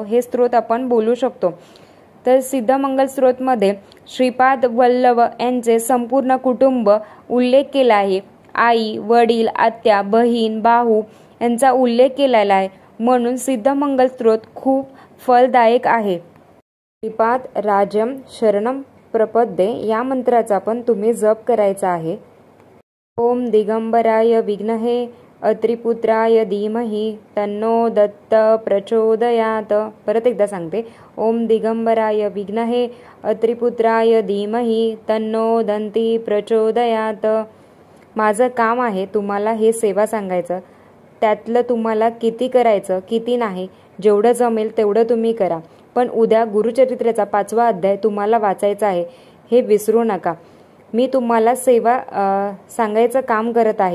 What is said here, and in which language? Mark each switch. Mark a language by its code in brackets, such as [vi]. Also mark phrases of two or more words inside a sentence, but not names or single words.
[mr] हे स्तोत्र आपण बोलू शकतो. तर सिद्ध मंगल स्तोत्रमध्ये श्रीपाद वल्लभ यांचे संपूर्ण कुटुंब उल्लेख केला आहे. आई वडील आत्या बहीण भाऊ यांचा उल्लेख केलेला आहे. म्हणून सिद्ध मंगल स्तोत्र खूप फलदायक आहे. [sa] श्रीपाद राजम शरणम प्रपद्ये [mr] या मंत्राचा पण तुम्ही जप करायचा आहे. [sa] ओम दिगंबराय विघ्नहे अत्रिपुत्राय धीमहि तन्नो दत्त प्रचोदयात. [mr] परत एकदा सांगते. [sa] ओम दिगंबराय विद्महे अत्रिपुत्राय धीमहि तन्नो दंती प्रचोदयात. [mr] माझं काम आहे तुम्हाला हे सेवा सांगायचं. त्यातलं तुम्हाला किती करायचं किती नाही, जेवढं जमेल तेवढं तुम्ही करा. पण उद्या गुरुचरित्राचा 5वा अध्याय तुम्हाला वाचायचा आहे, हे विसरू नका. मी तुम्हाला सेवा सांगायचं काम करत आहे.